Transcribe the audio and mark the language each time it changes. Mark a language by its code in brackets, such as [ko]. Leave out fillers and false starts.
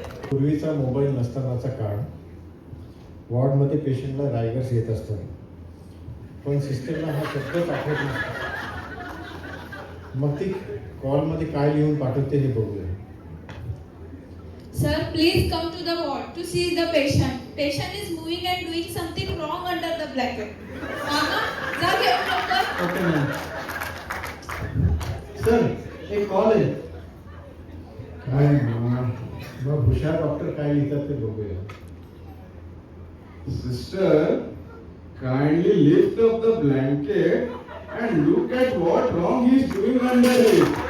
[mr] पूर्वीचा मोबाईल नसतानाचा काळ, वॉर्डमध्ये पेशंटला रायगर्स येत असतात, पण सिस्टरला हा शब्दच आठवत नसतो. मग ती कॉलमध्ये काय लिहून पाठवते हे बघूया. [en] Sir, please come to the ward to see the patient. Patient is moving and doing something wrong under the blanket. [mr] Mama, जा घेऊन लवकर. [en] Okay ma'am. [mr] सर एक कॉल आहे. काय मग हुशार डॉक्टर काय लिहितात ते बघूया. [en] Sister, kindly lift up the blanket and look at what wrong he is doing under it.